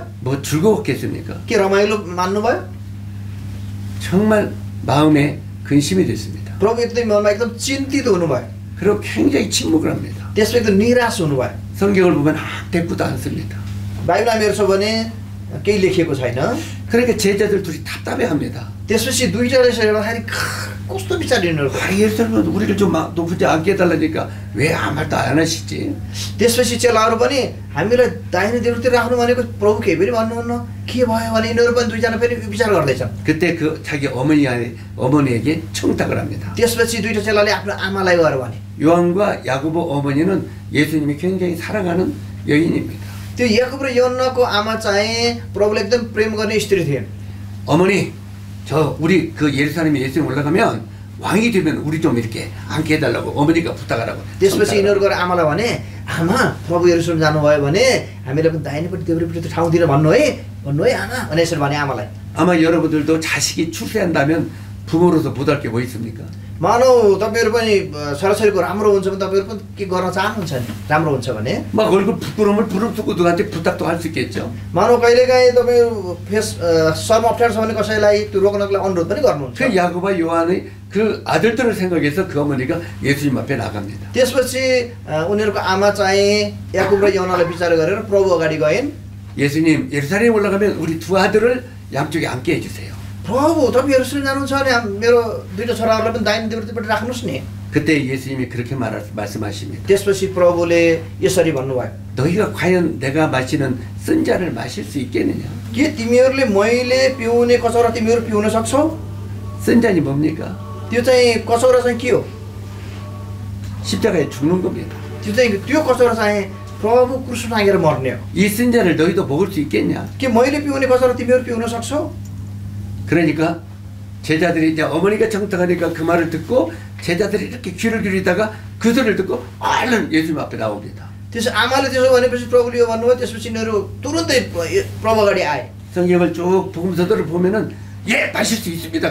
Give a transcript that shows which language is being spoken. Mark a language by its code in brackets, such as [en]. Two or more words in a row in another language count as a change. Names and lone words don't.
[ko] 뭐 즐거웠겠습니까? [ne] के रमाइलो मान्नुभयो? [ko] 정말 마음에 근심이 됐습니다. [ne] प्रभु एकदम मनमा एकदम चिन्तित हुनुभयो। [ko] 그리고 굉장히 침묵을 합니다. [ne] त्यसपछि एकदम निराश हुनुभयो। [ko] 성경을 보면 대꾸도 않습니다. [ne] बाइबलमा हेर्छौँ भने केही लेखिएको छैन। [ko] 그러니까 제자들 둘이 답답해합니다. [ne] त्यसपछि दुईजनाले हेर्दाखेरि कस्तो विचार यिनीहरूको। [ko] 예수님은 우리를 좀 높은 데 앉게 해달라니까 왜 아무 말도 안 하시지? [ne] त्यसपछि चेलाहरू पनि हामीलाई दाहिने देब्रेतिर राख्नु भनेको प्रभु केही पनि भन्नुहुन्न के भयो भने यिनीहरू पनि दुईजना फेरि विचार गर्दैछन्। [ko] 그때 그 자기 어머니에게 청탁을 합니다. [ne] त्यसपछि दुईटा चेलाले आफ्नो आमालाई गएर भने [ko] 요한과 야고보 어머니는 예수님이 굉장히 사랑하는 여인입니다. [ne] त्यो याकुब र योहन्नाको आमा चाहिँ प्रभुले एकदम प्रेम गर्ने स्त्री थिइन्। [ko] 어머니, 우리 그 예루살렘에 예수님 올라가면 왕이 되면 우리 좀 이렇게 앉게 해달라고 어머니가 부탁하라고. [ne] त्यसपछि यिनीहरू गएर आमालाई भने आमा प्रभु यरुशलेम जानुभयो भने हामीलाई पनि दाहिनेपट्टि देब्रेपट्टि ठाउँ दिन भन्नु है आमा भने यसरी भने आमालाई। [ko] 아마 여러분들도 자식이 출세한다면 부모로서 못할 게 뭐 있습니까? [ne] मानौ तपाईँहरू पनि छोराछोरीको राम्रो हुन्छ भने तपाईँहरू पनि के गर्न चाहनुहुन्छ नि? राम्रो हुन्छ भने [ko] 막 얼굴 부끄러움을 부릅쓰고 누구한테 부탁도 할 수 있겠죠. [ne] मानौ कहिलेकाहीँ तपाईँहरू शर्म अप्ठ्यारो छ भने कसैलाई त्यो रोक्नको लागि अनुरोध पनि गर्नुहुन्छ। [ko] 그 야고보와 요한의 그 아들들을 생각해서 그 어머니가 예수님 앞에 나갑니다. [ne] त्यसपछि उनीहरूको आमा चाहिँ याकुब र योहन्नालाई विचार गरेर प्रभु अगाडि गइन्। [ko] 예수님, 예루살렘에 올라가면 우리 두 아들을 양쪽에 앉게 해주세요. [ne] प्रभु तपाईँ यरुशलेम जानुहुन्छ भने मेरो दुईटा छोराहरूलाई पनि दाहिने देब्रेपट्टि राख्नुहोस् नि। [ko] 그때 예수님이 그렇게 말씀하십니다. [ne] त्यसपछि प्रभुले यसरी भन्नुभयो। [ko] 너희가 과연 내가 마시는 쓴 잔을 마실 수 있겠느냐? [ne] के तिमीहरूले मैले पिउने कचौरा तिमीहरू पिउन सक्छौ? [ko] 쓴 잔이 뭡니까? [ne] त्यो चाहिँ कचौरा चाहिँ के हो? [ko] 십자가에 죽는 겁니다. [ne] त्यो कचौरा चाहिँ प्रभु क्रुस टाँगेर मर्ने हो। [ko] 이 쓴 잔을 너희도 먹을 수 있겠냐? [ne] के मैले पिउने कचौरा तिमीहरू पिउन सक्छौ? [ko] 그러니까 제자들이 이제 어머니가 청탁하니까 그 말을 듣고 제자들이 이렇게 귀를 기울이다가 그 소리를 듣고 얼른 예수님 앞에 나옵니다. [ne] त्यसो आमाले त्यसो भनेपछि प्रभुले यो भन्नुभयो, त्यसपछि यिनीहरू तुरुन्तै प्रभु अगाडि आए। [ko] 성경을 쭉 복음서들을 보면은 예 마실 수 있습니다.